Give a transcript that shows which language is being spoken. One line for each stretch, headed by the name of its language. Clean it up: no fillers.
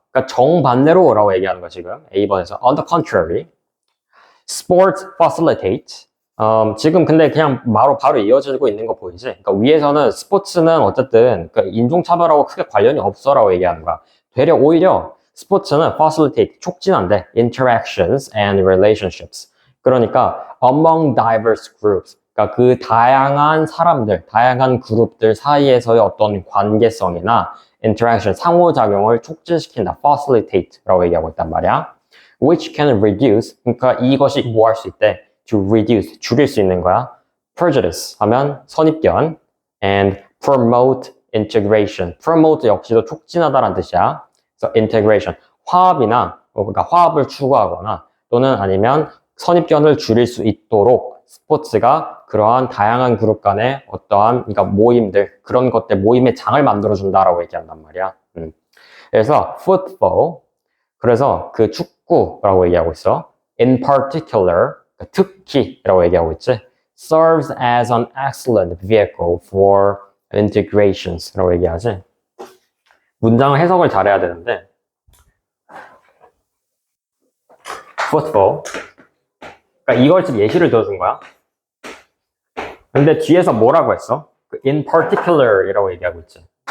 Korean: 그러니까 정반대로라고 얘기하는 거 지금 A번에서
English: on the contrary, sports facilitate.
Korean: 지금 근데 그냥 바로 이어지고 있는 거 보이지? 그러니까 위에서는 스포츠는 어쨌든 그러니까 인종차별하고 크게 관련이 없어라고 얘기하는 거야. 되려 오히려 스포츠는 facilitate, 촉진한대.
English: interactions and relationships.
Korean: 그러니까
English: among diverse groups.
Korean: 그러니까 그 다양한 사람들, 다양한 그룹들 사이에서의 어떤 관계성이나 interaction, 상호작용을 촉진시킨다. facilitate라고 얘기하고 있단 말이야.
English: which can reduce,
Korean: 그러니까 이것이 뭐 할 수 있대?
English: to reduce,
Korean: 줄일 수 있는 거야.
English: prejudice
Korean: 하면 선입견,
English: and promote integration.
Korean: promote 역시도 촉진하다라는 뜻이야. 그래서 integration, 화합이나 그러니까 화합을 추구하거나 또는 아니면 선입견을 줄일 수 있도록 스포츠가 그러한 다양한 그룹 간의 어떠한 그러니까 모임들 그런 것들 모임의 장을 만들어 준다라고 얘기한단 말이야. 그래서 football 그래서 그 축구라고 얘기하고 있어.
English: in particular
Korean: 특히라고 얘기하고 있지.
English: serves as an excellent vehicle for integrations
Korean: 라고 얘기하지. 문장 해석을 잘해야 되는데 football 그러니까 이걸 지금 예시를 들어준 거야. 근데 뒤에서 뭐라고 했어?
English: in particular
Korean: 이라고 얘기하고 있지.